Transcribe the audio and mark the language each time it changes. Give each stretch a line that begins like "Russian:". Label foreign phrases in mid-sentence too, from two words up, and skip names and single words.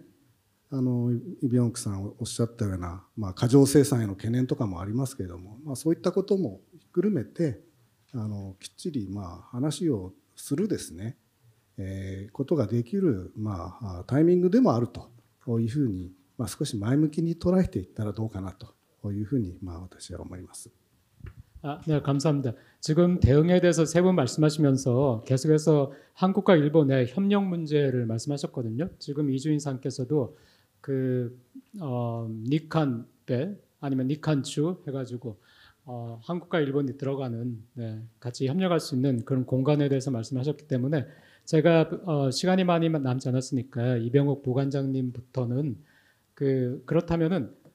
Japanese: イ・ビョンクさんおっしゃったような、過剰生産への懸念とかもありますけれども、そういったこともひっくるめてきっちり話をするですね、ことができる、タイミングでもあるというふうに、少し前向きに捉えていったらどうかなというふうに、私は思います。
Korean: 네, 감사합니다. 지금 대응에 대해서 세 분 말씀하시면서 계속해서 한국과 일본의 협력 문제를 말씀하셨거든요. 지금 이주인 상께서도 니칸배 아니면 니칸추 해가지고 한국과 일본이 들어가는, 같이 협력할 수 있는 그런 공간에 대해서 말씀하셨기 때문에 제가 시간이 많이 남지 않았으니까 이병옥 부관장님부터는 그렇다면은